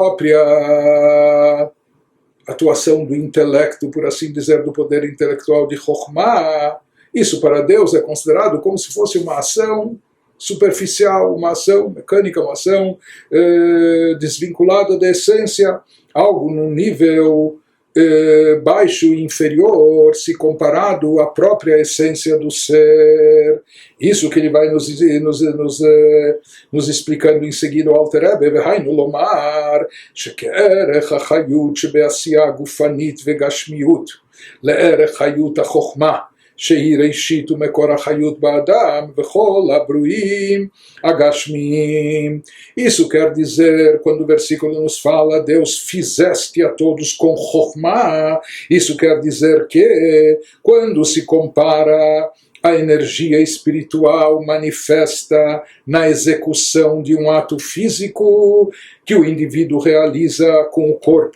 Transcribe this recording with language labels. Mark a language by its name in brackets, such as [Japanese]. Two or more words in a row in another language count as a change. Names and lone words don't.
[Portuguese] própria atuação do intelecto, por assim dizer, do poder intelectual de Chokhmah, isso para Deus é considerado como se fosse uma ação superficial, uma ação mecânica, uma ação desvinculada da essência, algo num nível baixo e inferior, se comparado à própria essência do ser. Isso que ele vai nos explicando em seguida o Alter Rebbe, [Hebrew] והיינו לומר, שכערך החיות שבעשייה גופנית וגשמיות, לערך חיות החכמה, שהיא ראשית ומקור החיות באדם וכל הברואים הגשמיים. [Portuguese] Isso quer dizer, quando o versículo nos fala, Deus fizeste a todos com Chokhmah, isso quer dizer que, quando se compara a energia espiritual manifesta na execução de um ato físico que o indivíduo realiza com o corpo.